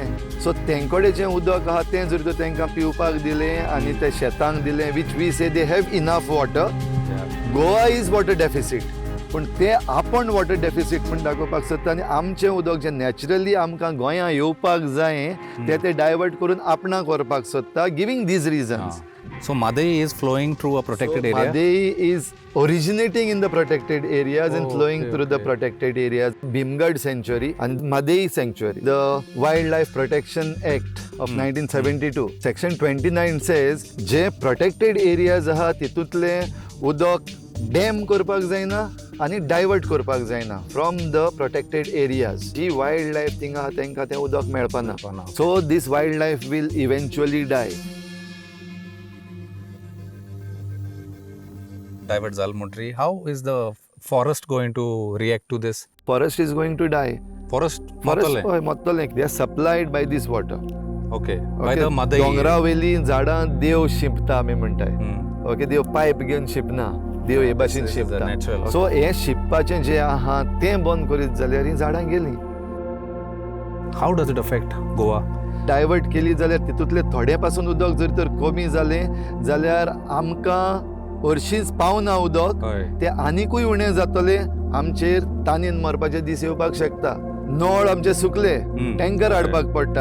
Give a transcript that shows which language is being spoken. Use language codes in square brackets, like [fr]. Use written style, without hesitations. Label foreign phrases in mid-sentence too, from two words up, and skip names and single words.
[kok] सो तेंकडें जें उदक आहा तें जर तर तांकां पिवपाक दिलें आनी ते शेतांक दिलें [en] which we say they have enough water. Goa is water deficit [kok] पूण ते आपण [en] water deficit [kok] म्हण दाखोवपाक सोदता आनी आमचें उदक जें नॅचरली आमकां गोंयां येवपाक जाय ते डायवर्ट करून आपणाक व्हरपाक सोदता [en] giving these reasons. So Madei is flowing through a protected area. Madei is originating in the protected areas and flowing okay, through the protected areas. Bhimgad Sanctuary and Madei Sanctuary. The Wildlife Protection Act of 1972. Section 29 says [kok] जे [en] protected areas [kok] आहा तितूंतले उदक डॅम करपाक जायना आनी डायवर्ट करपाक जायना [en] from the protected areas. [kok] जी [en] wild life [kok] थिंगा आहा तांकां तें उदक मेळपाना. [en] so this wild life will eventually die. Divert Zalmundri. How is the forest going to react to this? Forest is going to die. Forest [kok] हय मोत्तलें. [en] They are supplied by this water. Okay. By the Madei. [kok] दोंगरा वयली झाडां देव शिंपता आमी म्हणटाय. ओके देव पायप घेवन शिंपना. देव हे भाशेन [en] This is the natural, [kok] शिंपता. [en] okay. [kok] सो हे शिंपपाचें जें आहा तें बंद करीत जाल्यार ही झाडां गेलीं. [en] How does it affect Goa? [kok] डायवर्ट केली जाल्यार तितूंतले थोडे पासून उदक जर तर कमी जालें जाल्यार आमकां हरशींच पावना उदक. हय. ते आनिकूय उणें जातले. आमचेर तानीन मरपाचे दीस येवपाक शकता. नळ आमचे सुकले टँकर हाडपाक पडटा.